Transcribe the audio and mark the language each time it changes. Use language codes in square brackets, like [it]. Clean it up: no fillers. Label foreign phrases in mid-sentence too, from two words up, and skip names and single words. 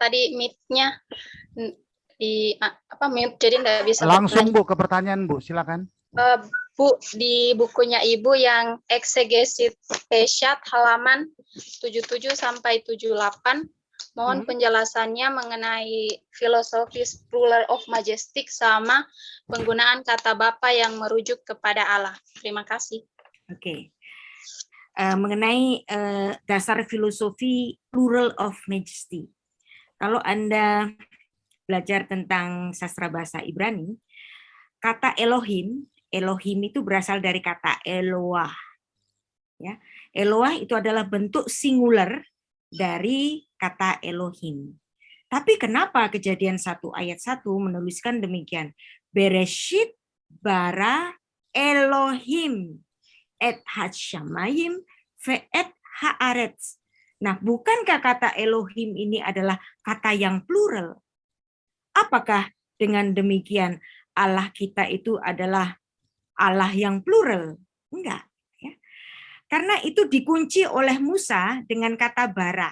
[id] Tadi mic-nya mute, jadi nggak bisa Langsung bertanya. Bu ke pertanyaan Bu, silakan. Bu, di bukunya Ibu yang eksegesis Peshat halaman 77 sampai 78, mohon penjelasannya mengenai filosofis [en] plural of majestic [id] sama penggunaan kata Bapa yang merujuk kepada Allah. Terima kasih. Oke. Mengenai dasar filosofi [en] plural of majesty. [id] Kalau Anda belajar tentang sastra bahasa Ibrani, kata Elohim itu berasal dari kata Eloah. Ya, Eloah itu adalah bentuk singular dari kata Elohim. Tapi kenapa Kejadian 1 ayat 1 menuliskan demikian? [he] בראשית ברא אלהים את השמים ואת הארץ. [id] Nah, bukankah kata Elohim ini adalah kata yang plural? Apakah dengan demikian Allah kita itu adalah Allah yang plural? Enggak. Ya. Karena itu dikunci oleh Musa dengan kata bara.